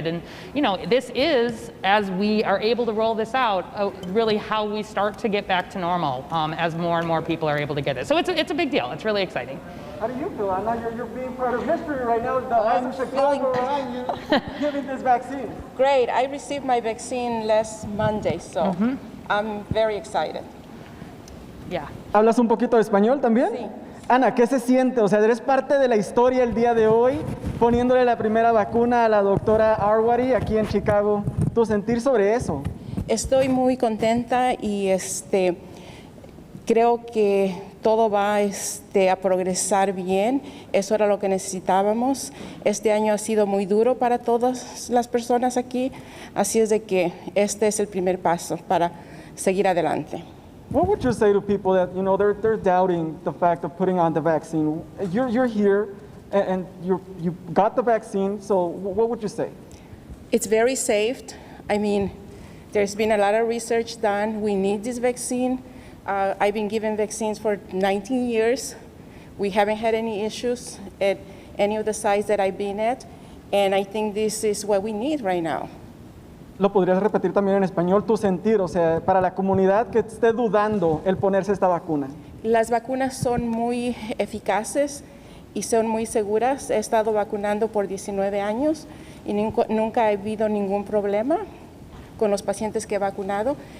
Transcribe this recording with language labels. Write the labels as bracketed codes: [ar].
[en] And this is, as we are able to roll this out, really how we start to get back to normal as more and more people are able to get it. So it's a big deal. It's really exciting. How do you feel? I know you're being part of history right now. The eyes of Chicago are on you giving this vaccine. Great. I received my vaccine last Monday, so I'm very excited. Yeah. [es] ¿Hablas un poquito de español también? Sí. Ana, ¿qué se siente? O sea, eres parte de la historia el día de hoy, poniéndole la primera vacuna a la doctora Arwady aquí en Chicago. ¿Tu sentir sobre eso? Estoy muy contenta y creo que todo va a progresar bien. Eso era lo que necesitábamos. Este año ha sido muy duro para todas las personas aquí, así es de que este es el primer paso para seguir adelante. [en] What would you say to people that, they're doubting the fact of putting on the vaccine? You're here and you got the vaccine, so what would you say? It's very safe. I mean, there's been a lot of research done. We need this vaccine. I've been given vaccines for 19 years. We haven't had any issues at any of the sites that I've been at, and I think this is what we need right now. [es] ¿Lo podrías repetir también en español, tu sentir, o sea, para la comunidad que esté dudando el ponerse esta vacuna? Las vacunas son muy eficaces y son muy seguras. He estado vacunando por 19 años y nunca ha habido ningún problema con los pacientes que he vacunado.